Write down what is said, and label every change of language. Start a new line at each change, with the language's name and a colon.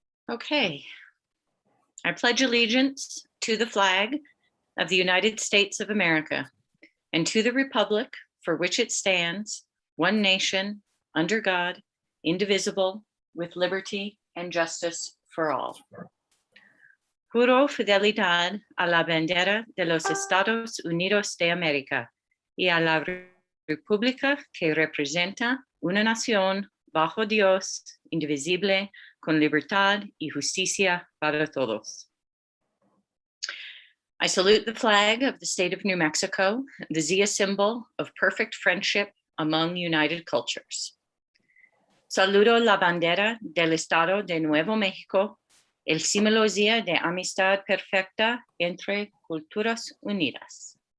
English: Okay. I pledge allegiance to the flag of the United States of America and to the republic for which it stands, one nation, under God, indivisible, with liberty and justice for all.
Spanish: Juro fidelidad a la bandera de los Estados Unidos de América y a la república que representa una nación bajo Dios, indivisible, con libertad y justicia para todos.
English: I salute the flag of the state of New Mexico, the Zia symbol of perfect friendship among united cultures.
Spanish: Saludo la bandera del Estado de Nuevo México, el símbolo Zia de amistad perfecta entre culturas unidas.